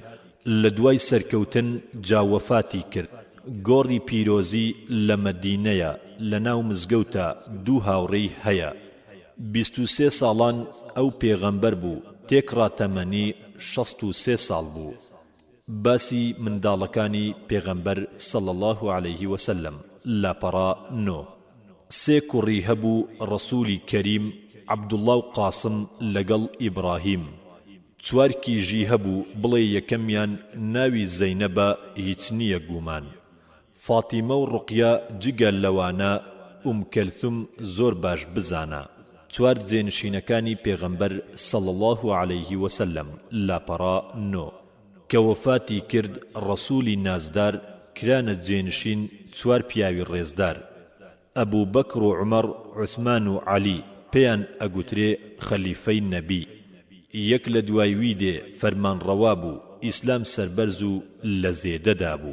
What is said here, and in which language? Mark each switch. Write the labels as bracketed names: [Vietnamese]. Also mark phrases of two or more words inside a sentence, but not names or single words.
[Central Kurdish] لە دوای سەرکەوتن جاوەفاتی کرد. گۆڕی پیرۆزی لە مەدینەیە، لە ناو مزگەوتە 2 هاوڕێی هەیە. 23 ساڵان ئەو پێغەمبەر بوو، تێکڕا تەمەنی 63 ساڵ بوو. باسی منداڵەکانی پێغەمبەر [Arabic] صلى الله عليه وسلم. [Central Kurdish] لاپەڕا 9. 3 کوڕی هەبوو ڕەسوولی کەریم، عەبدوڵڵا و قاسم لەگەڵ ئیبراهیم. 4 کیژی هەبوو، بڵێ یەکەمیان ناوی زەینەبە، هیچ نییە گومان. فاتیمە و ڕوقیا جگە لەوانە، کەلثوم زۆر باش بزانە. 4 جێنشینەکانی پێغەمبەر [Arabic] صلى الله عليه وسلم. [Central Kurdish] لاپەڕا 9. کە وەفاتی کرد ڕەسوولی نازدار، کرانە جێنشین 4 پیاوی ڕێزدار. ئەبوو بەکر و عومەر، عوسمان و عەلی پێیان ئەگوترێ خەلیفەی نەبی. یەک لە دوای وی دێ فەرمانڕەوا بوو، ئیسلام سەربەرز و لە زێدەدا بوو.